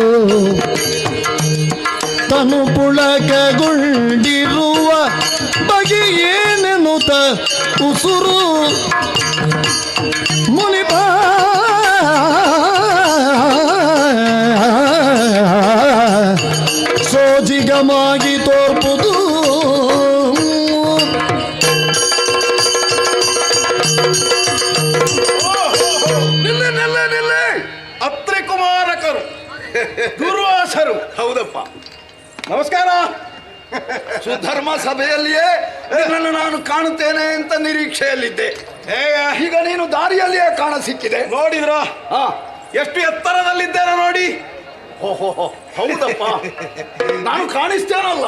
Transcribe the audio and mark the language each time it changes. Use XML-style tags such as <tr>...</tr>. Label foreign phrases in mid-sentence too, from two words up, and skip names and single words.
<kn>ತನು ಪುಳಕಗೊಂಡಿರುವ ಬಗೆಯೇನೆನ್ನುತ್ತ ಉಸುರು ಮುನಿಪ ಸೋಜಿಗಮಾಗಿ ತೋರ್ಪುದು ನಿಲ್ಲೆ ಅತ್ರಿ ಕುಮಾರಕರು ದುರ್ವಾಸರು. ಹೌದಪ್ಪ, ನಮಸ್ಕಾರ. ಸುಧರ್ಮ ಸಭೆಯಲ್ಲಿಯೇ ನಿನ್ನನ್ನು ನಾನು ಕಾಣುತ್ತೇನೆ ಅಂತ ನಿರೀಕ್ಷೆಯಲ್ಲಿದ್ದೆ. ಈಗ ನೀನು ದಾರಿಯಲ್ಲಿಯೇ ಕಾಣ ಸಿಕ್ಕಿದೆ. ನೋಡಿದ್ರ ಎಷ್ಟು ಎತ್ತರದಲ್ಲಿದ್ದೇನೆ ನೋಡಿ. ಓಹೋ, ಹೌದಪ್ಪ, ನಾನು ಕಾಣಿಸ್ತೇನಲ್ಲ.</kn>